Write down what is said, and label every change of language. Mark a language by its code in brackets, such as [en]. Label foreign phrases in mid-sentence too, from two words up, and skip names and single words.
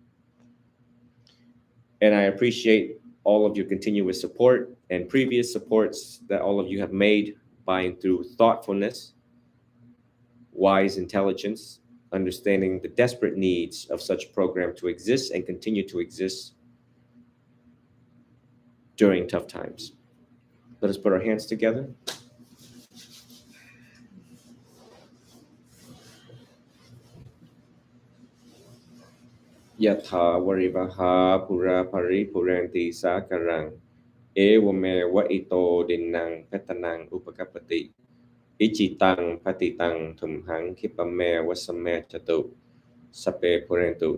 [en] And I appreciate all of your continuous support and previous supports that all of you have made by and through thoughtfulness, wise intelligence, understanding the desperate needs of such program to exist and continue to exist during tough times. Let us put our hands together. [pi] Yatha varivaha pura paripuranti sakarang ewame wa ito dinang petanang upakapati ichitang patitang tumhang kipame wasame chatu sape purentu